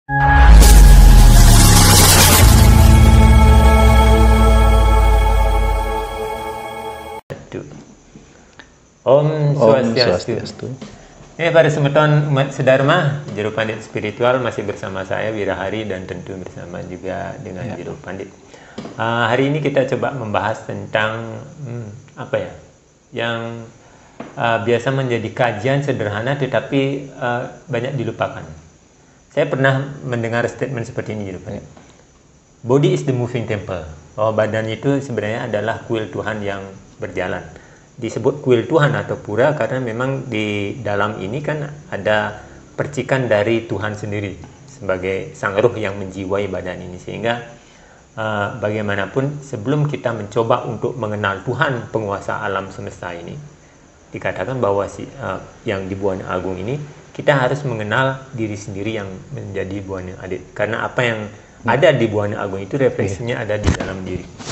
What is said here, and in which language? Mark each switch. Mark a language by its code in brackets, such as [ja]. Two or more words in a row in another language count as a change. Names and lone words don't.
[ban] Om Swastiastu. [id] Para semeton umat sedharma, Juru Pandit Spiritual masih bersama saya Wirahari dan tentu bersama juga dengan Juru Pandit. Hari ini kita coba membahas tentang yang biasa menjadi kajian sederhana tetapi banyak dilupakan. Saya pernah mendengar statement seperti ini, Juru Pandit. [en] Body is the moving temple. [id] Bahwa badan itu sebenarnya adalah kuil Tuhan yang berjalan. Disebut kuil Tuhan atau pura karena memang di dalam ini kan ada percikan dari Tuhan sendiri sebagai sang roh yang menjiwai badan ini, sehingga bagaimanapun sebelum kita mencoba untuk mengenal Tuhan penguasa alam semesta ini, dikatakan bahwa yang di Buana Agung ini kita harus mengenal diri sendiri yang menjadi Buana Alit, karena apa yang ada di Buana Agung itu refleksinya ada di dalam diri.